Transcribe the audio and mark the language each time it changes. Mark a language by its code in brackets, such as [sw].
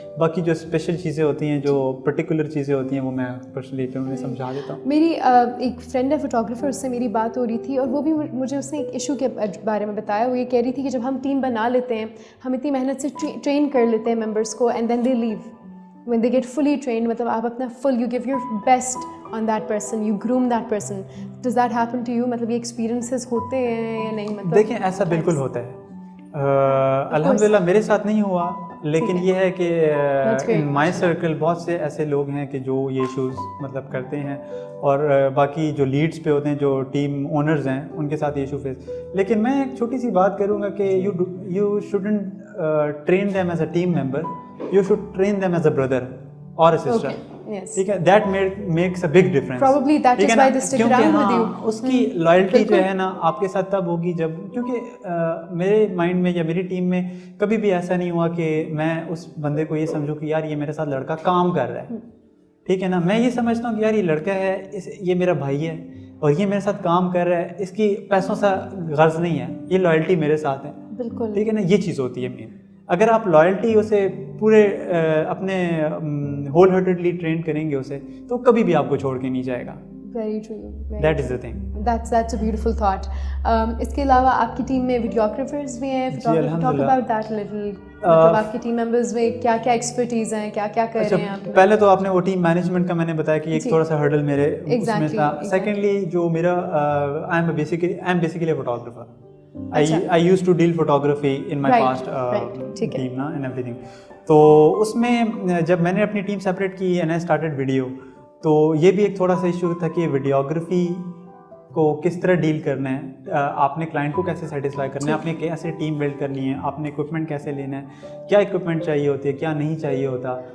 [ur] باقی جو اسپیشل چیزیں ہوتی ہیں، جو پرٹیکولر چیزیں ہوتی ہیں، وہ میں پرسنلی انہیں سمجھا دیتا ہوں. میری ایک فرینڈ ہے فوٹوگرافر، اس سے میری بات ہو رہی تھی اور وہ بھی مجھے اس نے ایک ایشو کے بارے میں بتایا. وہ یہ کہہ رہی تھی کہ جب ہم ٹیم بنا لیتے ہیں، ہم اتنی محنت سے ٹرین کر لیتے ہیں ممبرس کو، [en] And then they leave when they get fully trained. [ur] مطلب آپ اپنا [en] you give your best on that person, you groom that person. Does that happen to you? [ur] مطلب یہ experiences ہوتے ہیں یا نہیں؟ مطلب دیکھیں ایسا بالکل ہوتا ہے. الحمدللہ میرے ساتھ نہیں ہوا، لیکن یہ ہے کہ [en] in my circle [ur] بہت سے ایسے لوگ ہیں کہ جو یہ ایشوز مطلب کرتے ہیں، اور باقی جو لیڈس پہ ہوتے ہیں، جو ٹیم اونرز ہیں، ان کے ساتھ یہ ایشو فیس. لیکن میں ایک چھوٹی سی بات کروں گا کہ [en] You should train them as a team member, you should train them as a brother or a sister. [ur] ٹھیک ہے، [en] that makes a big difference. Probably that is why they stick around with you. [ur] اس کی loyalty جو ہے نا آپ کے ساتھ تب ہوگی جب، کیونکہ میرے مائنڈ میں یا میری ٹیم میں کبھی بھی ایسا نہیں ہوا کہ میں اس بندے کو یہ سمجھوں کہ یار یہ میرے ساتھ لڑکا کام کر رہا ہے. ٹھیک ہے نا، میں یہ سمجھتا ہوں کہ یار یہ لڑکا ہے، یہ میرا بھائی ہے اور یہ میرے ساتھ کام کر رہا ہے، اس کی پیسوں سے غرض نہیں ہے، یہ لائلٹی میرے ساتھ ہے. بالکل ٹھیک ہے نا، یہ چیز ہوتی ہے مین. اگر آپ لائلٹی اسے پورے اپنے ہول ہارٹیڈلی ٹرین کریں گے اسے، تو کبھی بھی آپ کو چھوڑ کے نہیں جائے گا. [en] Very true. That is the thing. That's a beautiful thought. [ur] اس کے علاوہ آپ کی ٹیم میں ویڈیوگرافرز بھی ہیں. [en] Talk about that a little. [ur] مطلب آپ کی ٹیم ممبرز میں کیا کیا ایکسپرٹیز ہیں، کیا کیا کر رہے ہیں آپ؟ پہلے تو آپ نے وہ ٹیم مینجمنٹ کا میں نے بتایا کہ ایک تھوڑا سا ہرڈل میرے اس میں تھا. [en] Secondly جو میرا I am basically a photographer. I used to deal photography in my past team and everything. [ur] تو اس میں جب میں نے اپنی ٹیم سیپریٹ کی [en] and I started video, [ur] تو یہ بھی ایک تھوڑا سا ایشو تھا کہ ویڈیوگرافی کو کس طرح ڈیل کرنا ہے، آپ نے کلائنٹ کو کیسے سیٹسفائی کرنا ہے، آپ نے کیسے ٹیم بلڈ کرنی ہے، آپ نے اکوپمنٹ کیسے لینا ہے، کیا اکوپمنٹ چاہیے ہوتی ہے، کیا نہیں چاہیے ہوتا.